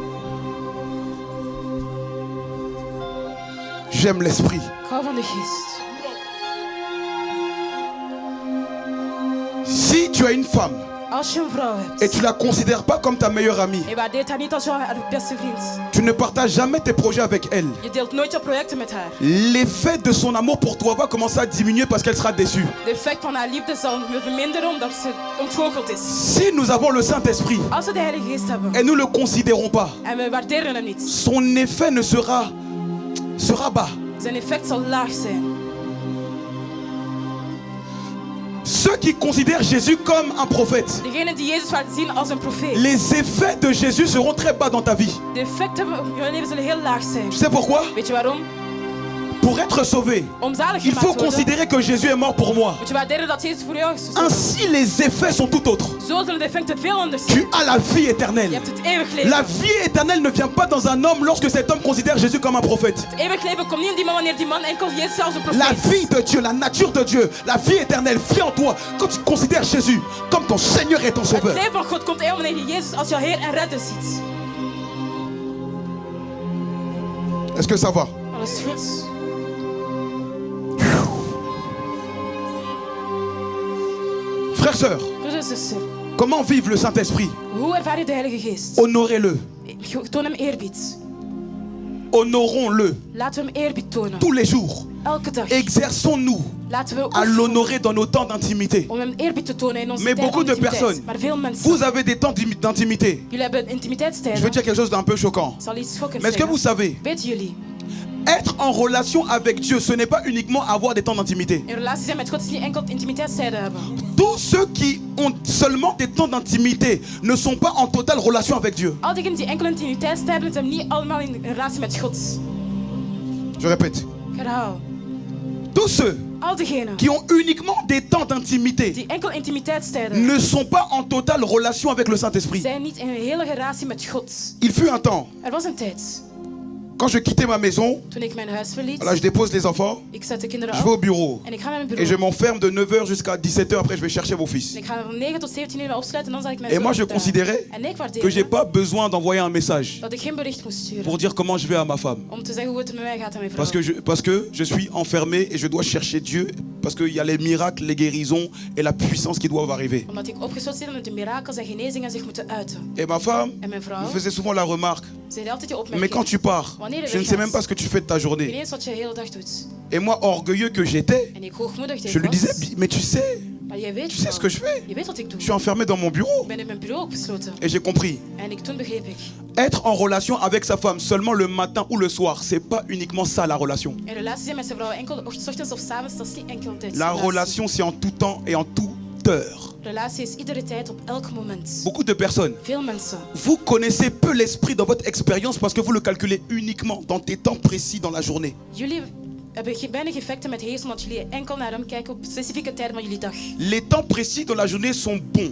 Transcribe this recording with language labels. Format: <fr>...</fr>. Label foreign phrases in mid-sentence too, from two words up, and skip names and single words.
<fr>j'aime l'esprit.</fr> <nl>ik hou van de geest.</nl> <fr>Si tu as une femme</fr> <nl>Als je een vrouw hebt</nl> <fr>et tu la considères pas comme ta meilleure amie,</fr> <nl>en waardeert haar niet als jouw beste vriend,</nl> <fr>tu ne partages jamais tes projets avec elle,</fr> <nl>je deelt nooit je projecten met haar.</nl> <fr>l'effet de son amour pour toi va commencer à diminuer parce qu'elle sera déçue.</fr> <nl>De effect van haar liefde zal verminderen omdat ze ontgoocheld is.</nl> <fr>Si nous avons le Saint-Esprit</fr> <nl>Als we de Heilige Geest hebben</nl> <fr>et nous ne le considérons pas,</fr> <nl>en we waarderen hem niet,</nl> <fr>son effet sera bas.</fr> <nl>zijn effect zal laag zijn.</nl> <fr>Ceux qui considèrent Jésus comme un prophète,</fr> <nl>Degenen die Jezus zien als een profeet.</nl> <fr>les effets de Jésus seront très bas dans ta vie.</fr> <nl>De effecten van je leven zullen heel laag zijn.</nl> <fr>Tu sais pourquoi?</fr> <nl>Weet je waarom?</nl> <fr>Pour être sauvé,</fr> <nl>Om zalig</nl> <fr>il</fr> <nl>gemaakt</nl> <fr>faut</fr> <nl>te worden,</nl> <fr>considérer que Jésus est mort pour moi.</fr> <nl>moet je waarderen dat Jezus voor jou is gestorven.</nl> <fr>Ainsi, les effets sont tout autres.</fr> <nl>Zo zullen de effecten veel anders zijn.</nl> <fr>Tu as la vie</fr> <nl>Je</nl> <fr>éternelle.</fr> <nl>hebt het eeuwig leven.</nl> <fr>La vie éternelle ne vient pas dans un homme lorsque cet homme considère Jésus comme un prophète.</fr> <nl>Het eeuwig leven komt niet in die man wanneer die man enkel Jezus als een</nl> <fr>La</fr> <nl>profeet.</nl> <fr>vie de Dieu, la nature de Dieu, la vie éternelle vient en toi quand tu considères Jésus comme ton Seigneur et ton</fr> <nl>Het</nl> <fr>Sauveur.</fr> <nl>leven van God komt in wanneer je Jezus als jouw Heer en Redder ziet.</nl> <fr>Est-ce que ça va?</fr> <nl>Alles goed.</nl> <fr>Frères, sœurs,</fr> <nl>Broers en zussen,</nl> <fr>comment vivre le Saint-Esprit?</fr> <nl>hoe ervaar je de Heilige Geest?</nl> <fr>Honorez-le.</fr> <nl>Toon hem eerbied.</nl> <fr>Honorons-le</fr> <nl>Laten we hem eerbied tonen.</nl> <fr>tous les jours.</fr> <nl>Elke dag.</nl> <fr>Exerçons-nous</fr> <nl>Laten we</nl> <fr>à</fr> <nl>oefenen</nl> <fr>l'honorer dans nos temps d'intimité.</fr> <nl>om hem eerbied te tonen in onze</nl> <fr>Mais</fr> <nl>tijd</nl> <fr>beaucoup</fr> <nl>van</nl> <fr>de</fr> <nl>intimiteit.</nl> <fr>personnes,</fr> <nl>Maar veel mensen,</nl> <fr>vous avez des temps d'intimité.</fr> <nl>jullie hebben</nl> <fr>Je veux</fr> <nl>intimiteitstijden.</nl> <fr>dire quelque chose d'un peu choquant.</fr> <nl>Zal iets schokkends</nl> <fr>Mais est-ce que vous</fr> <nl>zeggen.</nl> <fr>savez,</fr> <nl>Weten jullie,</nl> <fr>être en relation avec Dieu, ce n'est pas uniquement avoir des temps d'intimité.</fr> <nl>in relatie zijn met God is niet enkel intimiteitstijden hebben.</nl> <fr>Tous ceux qui ont seulement des temps d'intimité ne sont pas en totale relation avec Dieu.</fr> <nl>Al diegenen die enkel intimiteitstijden hebben, zijn niet allemaal in relatie met God.</nl> <fr>Je répète.</fr> <nl>Ik herhaal.</nl> <fr>Tous ceux</fr> <nl>Al diegenen</nl> <fr>qui ont uniquement des temps d'intimité</fr> <nl>die enkel intimiteitstijden</nl> <fr>ne sont pas en totale relation avec le Saint-Esprit.</fr> <nl>zijn niet in een hele relatie met God.</nl> <fr>Il fut un temps,</fr> <nl>Er was een tijd,</nl> <fr>quand je quittais ma maison,</fr> <nl>toen ik mijn huis verliet.</nl> <fr>voilà, je dépose les enfants,</fr> <nl>Ik zet de kinderen</nl> <fr>je vais au</fr> <nl>af</nl> <fr>bureau</fr> <nl>en ik ga naar mijn</nl> <fr>et</fr> <nl>bureau.</nl> <fr>je m'enferme de 9h jusqu'à 17h, après je vais chercher mon</fr> <nl>En</nl> <fr>fils.</fr> <nl>ik ga van 9 tot 17 uur opsluiten en dan zal ik mijn</nl> <fr>Et</fr> <nl>zoon</nl> <fr>moi je</fr> <nl>opbellen.</nl> <fr>considérais</fr> <nl>En ik</nl> <fr>que</fr> <nl>waardeerde</nl> <fr>j'ai pas besoin d'envoyer un message</fr> <nl>dat ik geen bericht moest sturen</nl> <fr>pour dire comment je vais à ma femme.</fr> <nl>om te zeggen hoe het met mij gaat en mijn vrouw.</nl> <fr>Parce que je suis enfermé et je dois chercher Dieu. Parce qu'il y a les miracles, les guérisons et la puissance qui doivent arriver.</fr> <nl>Omdat ik opgesloten zit en dat de mirakels en genezingen zich moeten uiten.</nl> <fr>Et ma femme</fr> <nl>En mijn vrouw</nl> <fr>me faisait souvent la remarque.</fr> <nl>zei altijd die</nl> <fr>Mais</fr> <nl>opmerking.</nl> <fr>quand tu pars,</fr> <nl>Wanneer je</nl> <fr>je ne</fr> <nl>weggaat,</nl> <fr>sais même pas ce que tu fais de ta</fr> <nl>Ik weet</nl> <fr>journée.</fr> <nl>niet eens wat je de hele dag doet.</nl> <fr>Et moi, orgueilleux que j'étais,</fr> <nl>En ik hoogmoedig</nl> <fr>je</fr> <nl>tegen</nl> <fr>lui</fr> <nl>was.</nl> <fr>disais, mais tu sais</fr> <nl>Maar jij weet</nl> <fr>ce que je fais.</fr> <nl>Je weet wat ik doe.</nl> <fr>Je suis enfermé dans mon bureau.</fr> <nl>Ik ben in mijn bureau opgesloten.</nl> <fr>Et j'ai compris.</fr> <nl>En toen begreep ik.</nl> <fr>Être en relation avec sa femme seulement le matin ou le soir, c'est pas uniquement ça la relation.</fr> <nl>In relatie zijn met zijn vrouw enkel 's ochtends of 's avonds, dat is niet enkel dit.</nl> <fr>La relation, c'est en tout temps et en toute heure.</fr> <nl>Relatie is iedere tijd op elk moment.</nl> <fr>Beaucoup de personnes,</fr> <nl>Veel mensen.</nl> <fr>vous connaissez peu l'esprit dans votre expérience parce que vous le calculez uniquement dans des temps précis dans la journée.</fr> <nl>Jullie hebben weinig effecten met geest omdat jullie enkel naar hem kijken op specifieke tijden van jullie dag.</nl> <fr>Les temps précis dans la journée sont bons.</fr>